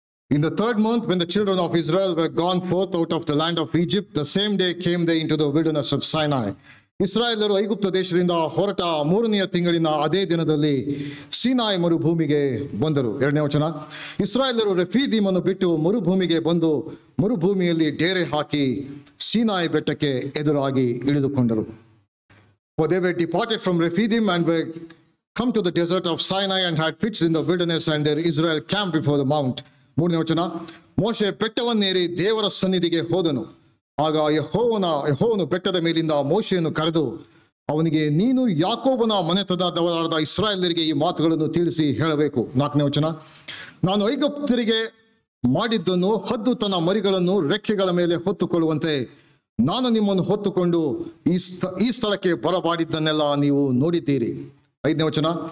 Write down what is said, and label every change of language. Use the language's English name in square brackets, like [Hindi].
[English] In the third month, when the children of Israel were gone forth out of the land of Egypt, the same day came they into the wilderness of Sinai. [Kannada] ಇಸ್ರಾಯೇಲರು ಐಗುಪ್ತ ದೇಶದಿಂದ ಹೊರಟ ಮೂರನೆಯ ತಿಂಗಳಿನ ಅದೇ ದಿನದಲ್ಲಿ ಸೀನಾಯಿ ಮರುಭೂಮಿಗೆ ಬಂದರು. ಎರಡನೇ ವಚನ. ಇಸ್ರಾಯೇಲರು ರೆಫೀದೀಮನ್ನು ಬಿಟ್ಟು ಮರುಭೂಮಿಗೆ ಬಂದು ಮರುಭೂಮಿಯಲ್ಲಿ ಡೇರೆ ಹಾಕಿ ಸೀನಾಯಿ ಬೆಟ್ಟಕ್ಕೆ ಎದುರಾಗಿ ಇಳಿದುಕೊಂಡರು. [English] For they were departed from Rephidim and were come to the desert of Sinai and had pitched in the wilderness, and there Israel camped before the mount. [Kannada] ಮೂರನೇ ವಚನ. ಮೋಶೆ ಬೆಟ್ಟವನ್ನೇರಿ ದೇವರ ಸನ್ನಿಧಿಗೆ ಹೋದನು. ಆಗ ಯೆಹೋವನು ಬೆಟ್ಟದ ಮೇಲಿಂದ ಮೋಶೆಯನ್ನು ಕರೆದು ಅವನಿಗೆ, ನೀನು ಯಾಕೋಬನ ಮನೆತನದವರಾದ ಇಸ್ರಾಯೇಲರಿಗೆ ಈ ಮಾತುಗಳನ್ನು ತಿಳಿಸಿ ಹೇಳಬೇಕು. ನಾಲ್ಕನೇ ವಚನ. ನಾನು ಐಗುಪ್ತರಿಗೆ ಮಾಡಿದ್ದನ್ನು ಹದ್ದು ತನ್ನ ಮರಿಗಳನ್ನು ರೆಕ್ಕೆಗಳ ಮೇಲೆ ಹೊತ್ತುಕೊಳ್ಳುವಂತೆ ನಾನು ನಿಮ್ಮನ್ನು ಹೊತ್ತುಕೊಂಡು ಈ ಸ್ಥಳಕ್ಕೆ ಬರಮಾಡಿದ್ದನ್ನೆಲ್ಲ ನೀವು ನೋಡಿದ್ದೀರಿ. ಐದನೇ ವಚನ.